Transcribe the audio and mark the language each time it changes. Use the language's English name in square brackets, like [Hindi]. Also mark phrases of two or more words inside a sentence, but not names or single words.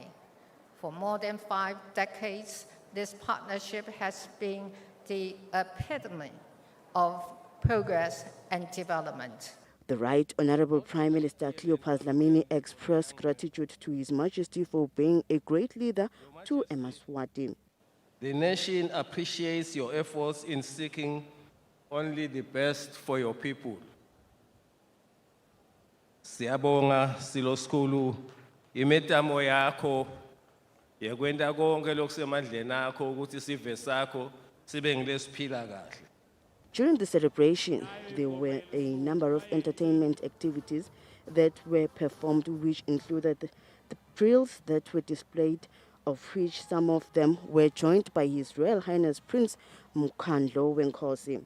[English] For more than 5 decades, this partnership has been the epitome of progress and development. The Right Honorable Prime Minister Cleopas Dlamini expressed gratitude to His Majesty for being a great leader to Eswatini. The nation appreciates your efforts in seeking only the best for your people. [Swati] Siyabonga silo skulu imetamo yakho yekwenta konke lokusemandleni akho ukuthi sive sakho sibe ngilesiphila kahle. [English] During the celebration, there were a number of entertainment activities that were performed, which included the frills that were displayed, of which some of them were joined by His Royal Highness Prince Mukhandlo Wenkosi.